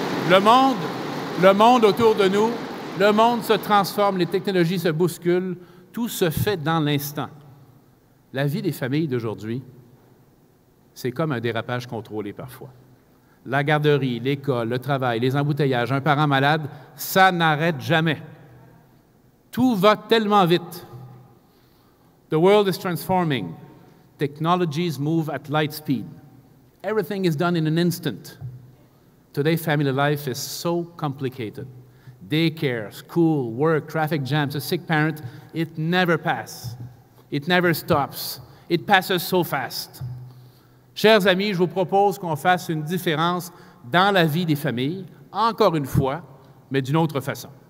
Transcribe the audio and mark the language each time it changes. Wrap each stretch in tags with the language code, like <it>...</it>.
<fr>Le monde autour de nous, le monde se transforme, les technologies se bousculent, tout se fait dans l'instant. La vie des familles d'aujourd'hui, c'est comme un dérapage contrôlé parfois. La garderie, l'école, le travail, les embouteillages, un parent malade, ça n'arrête jamais. Tout va tellement vite.</fr> <en>The world is transforming. Technologies move at light speed. Everything is done in an instant. Today, family life is so complicated. Daycare, school, work, traffic jams, a sick parent, it never passes. It never stops. It passes so fast.</en> <fr>Chers amis, je vous propose qu'on fasse une différence dans la vie des familles, encore une fois, mais d'une autre façon.</fr>